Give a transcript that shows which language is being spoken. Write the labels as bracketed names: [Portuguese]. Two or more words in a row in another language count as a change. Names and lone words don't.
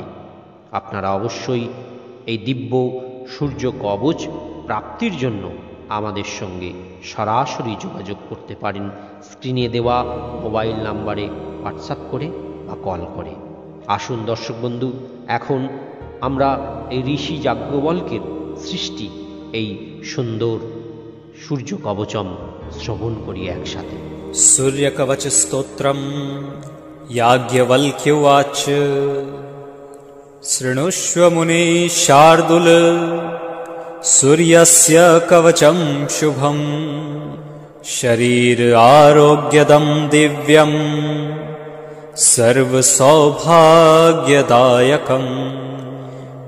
[Bangla] আপনারা অবশ্যই এই দিব্য সূর্য কবচ প্রাপ্তির জন্য আমাদের সঙ্গে সরাসরি যোগাযোগ করতে পারেন স্ক্রিনে দেওয়া [English] mobile number [Bangla] হোয়াটসঅ্যাপ করে বা কল করে। আসুন দর্শক বন্ধু, এখন আমরা এই ঋষি যাজ্ঞবল্ক্যের সৃষ্টি এই সুন্দর সূর্য কবচম শ্রবণ করি একসাথে। [Sanskrit] सूर्यकवच स्तोत्रम् याज्ञवल्क्य उवाच शृणुष्व मुने शार्दूल सूर्यस्य कवचं शुभम् शरीर आरोग्यदं दिव्यम् सर्वसौभाग्यदायकम्